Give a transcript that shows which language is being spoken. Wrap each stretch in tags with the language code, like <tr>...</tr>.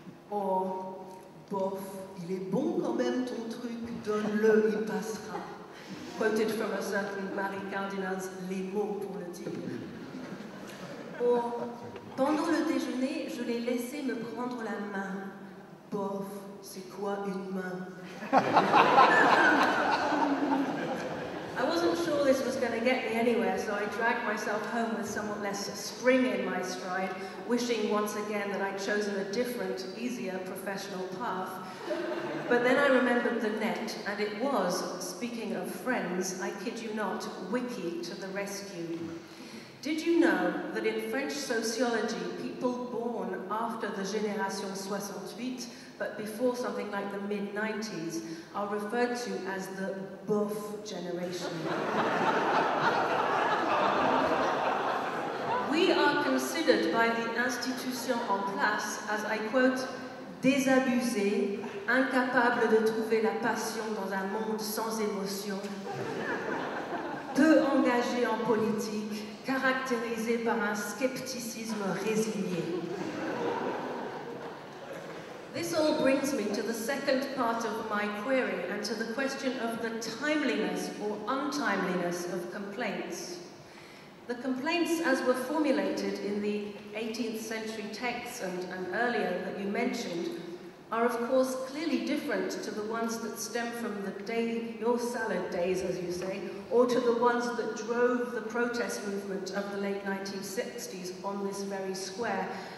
<fr>Or, bof, il est bon quand même ton truc, donne-le, il passera.</fr> <en>Quoted from a certain Marie Cardinal's Les mots pour le dire.</en> <fr>Or, pendant le déjeuner, je l'ai laissé me prendre la main. Bof, c'est quoi une main?</fr> <en>I wasn't sure this was going to going to get me anywhere, so I dragged myself home with somewhat less spring in my stride, wishing once again that I'd chosen a different, easier professional path. But then I remembered the net, and it was, speaking of friends, I kid you not, Wiki to the rescue. Did you know that in French sociology, people born after the Génération 68, but before something like the mid-90s, are referred to as the bof generation? We are considered by the institution</en> <fr>en place</fr> <en>as, I quote,</en> <fr>désabusés, incapables de trouver la passion dans un monde sans émotion, peu engagés en politique, caractérisés par un scepticisme résigné.</fr> <en>This all brings me to the second part of my query and to the question of the timeliness or untimeliness of complaints. The complaints as were formulated in the 18th century texts and earlier that you mentioned are of course clearly different to the ones that stem from your salad days, as you say, or to the ones that drove the protest movement of the late 1960s on this very square.</en>